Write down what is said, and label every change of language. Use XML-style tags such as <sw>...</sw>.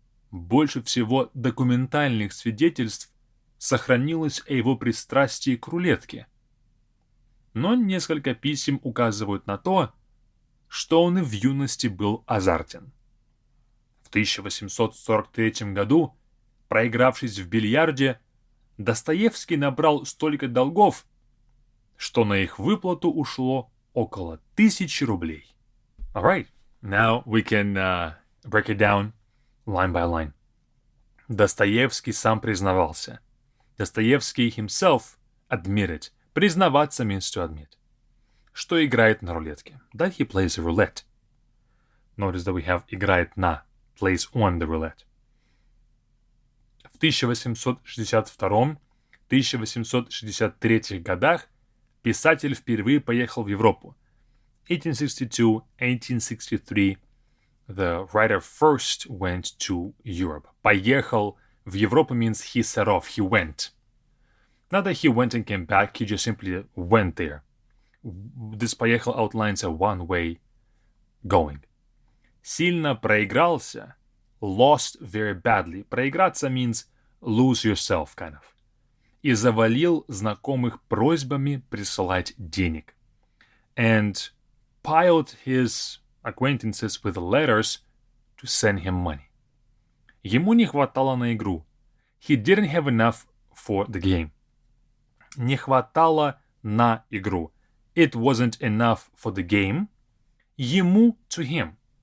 <ru>Больше всего документальных свидетельств сохранилось о его пристрастии к рулетке, но несколько писем указывают на то, что он и в юности был азартен. В 1843 году, проигравшись в бильярде, Достоевский набрал столько долгов, что на их выплату ушло около 1000 рублей.</ru> <en>Alright, now we can break it down line by line.</en> <ru>Достоевский сам признавался.</ru> <en>Достоевский himself admitted. Признаваться means to admit.</en> <ru>Что играет на рулетке.</ru> <en>That he plays a roulette. Notice that we have</en> <ru>играет на,</ru> <en>plays on the roulette.</en> <ru>В 1862-1863 годах писатель впервые поехал в Европу.</ru> <en>1862-1863, the writer first went to Europe.</en> <ru>Поехал в Европу</ru> <en>means he set off, he went. Not that he went and came back, he just simply went there. This поехал outlines a one-way going.</en> <ru>Сильно проигрался,</ru> <en>lost very badly. Проиграться means lose yourself, kind of.</en> <ru>И завалил знакомых просьбами присылать денег.</ru> <en>And piled his acquaintances with letters to send him money.</en> <ru>Ему не хватало на игру.</ru> <en>He didn't have enough for the game.</en> <ru>Не хватало на игру.</ru> <en>It wasn't enough for the game. Ему to him.</en>